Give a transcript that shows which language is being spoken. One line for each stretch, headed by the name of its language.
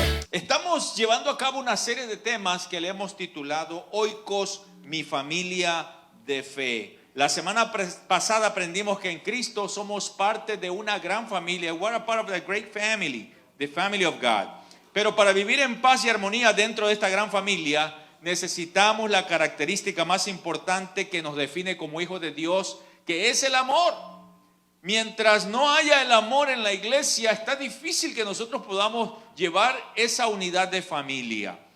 Spanish: Estamos llevando a cabo una serie de temas que le hemos titulado Oikos, mi familia de fe. La semana pasada aprendimos que en Cristo somos parte de una gran familia.
English: We are part of the great family, the family of God.
Spanish: Pero para vivir en paz y armonía dentro de esta gran familia, necesitamos la característica más importante que nos define como hijos de Dios, que es el amor. Mientras no haya el amor en la iglesia, está difícil que nosotros podamos llevar esa unidad de familia.